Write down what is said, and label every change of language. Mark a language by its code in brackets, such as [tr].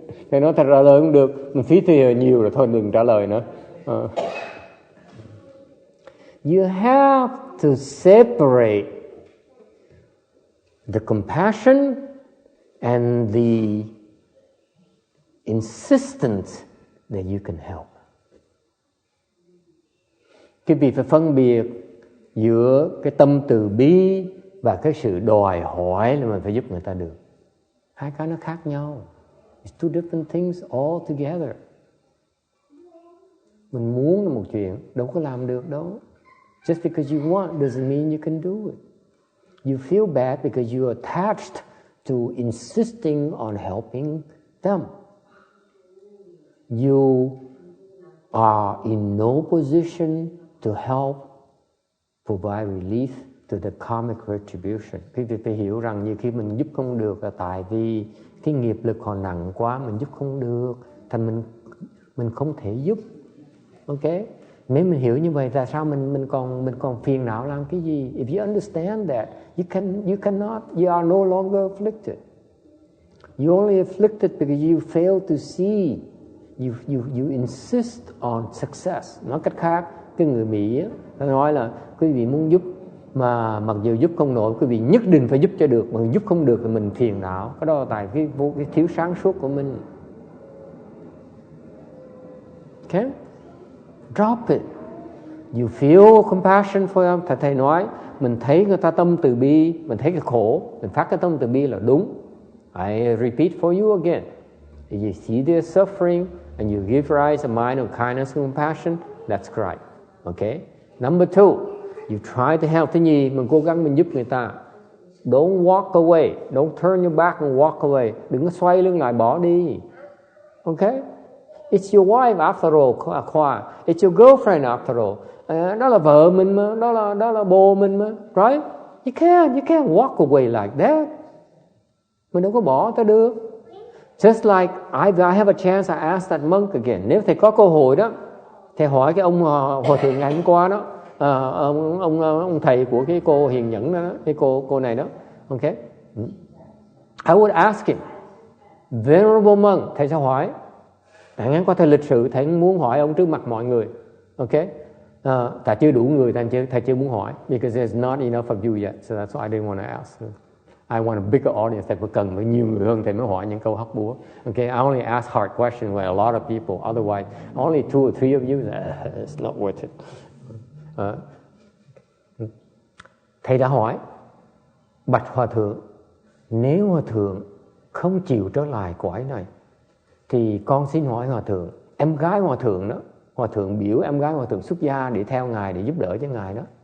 [vi] Thầy nói thật trả lời không được, mình phí thì nhiều rồi, thôi đừng trả lời nữa. [en] You have to separate the compassion and the insistence that you can help. [vi] Quý vị phải phân biệt giữa cái tâm từ bi và cái sự đòi hỏi là mình phải giúp người ta được. Hai cái nó khác nhau. [en] It's two different things altogether. [vi] Mình muốn là một chuyện, đâu có làm được đâu. [en] Just because you want doesn't mean you can do it. You feel bad because you are attached to insisting on helping them. You are in no position to help provide relief to the karmic retribution. [vi] Quý vị phải hiểu rằng như khi mình giúp không được là tại vì cái nghiệp lực còn nặng quá, mình giúp không được, thành mình không thể giúp. Ok? Nếu mình hiểu như vậy, tại sao mình còn phiền não làm cái gì? [en] If you understand that, you are no longer afflicted. You only afflicted because you fail to see. You insist on success. [vi] Nói cách khác, cái người Mỹ á, ta nói là quý vị muốn giúp mà mặc dù giúp không nổi, quý vị nhất định phải giúp cho được, mà giúp không được thì mình phiền não. Cái đó là tại cái thiếu sáng suốt của mình. [en] Okay? Drop it. You feel compassion for them. [vi] Thầy nói, mình thấy người ta tâm từ bi, mình thấy cái khổ, mình phát cái tâm từ bi là đúng. [en] I repeat for you again. If you see their suffering and you give rise a mind of kindness and compassion, that's right. Okay? Number two, you try to help. [vi] Thứ nhì, mình cố gắng mình giúp người ta. [en] Don't walk away. Don't turn your back and walk away. [vi] Đừng có xoay lưng lại bỏ đi. [en] Okay? It's your wife after all, Khoa. It's your girlfriend after all. [vi] Đó là vợ mình mà, đó là bồ mình mà, right? [en] You can't walk away like that. [vi] Mình đâu có bỏ ta được. [en] Just like I have a chance, I ask that monk again. [vi] Nếu thầy có cơ hội đó, thầy hỏi cái ông hòa thượng ngày hôm qua đó, ông thầy của cái cô hiền nhẫn đó, cái cô này đó, okay? [en] I would ask him, Venerable monk, [vi] thầy sẽ hỏi. Tại ngắn qua thầy lịch sự, thầy muốn hỏi ông trước mặt mọi người, okay? Tại chưa đủ người, thầy chưa muốn hỏi, [en] because there's not enough of you yet, so that's why I didn't want to ask. I want a bigger audience. [vi] Thầy phải cần với nhiều người hơn thầy mới hỏi những câu hóc búa. [en] Okay, I only ask hard questions with a lot of people. Otherwise, only 2 or 3 of you, it's not worth it. [vi] Thầy đã hỏi, bạch hòa thượng, nếu hòa thượng không chịu trở lại cõi này, thì con xin hỏi hòa thượng, em gái hòa thượng đó, hòa thượng biểu em gái hòa thượng xuất gia để theo ngài, để giúp đỡ cho ngài đó.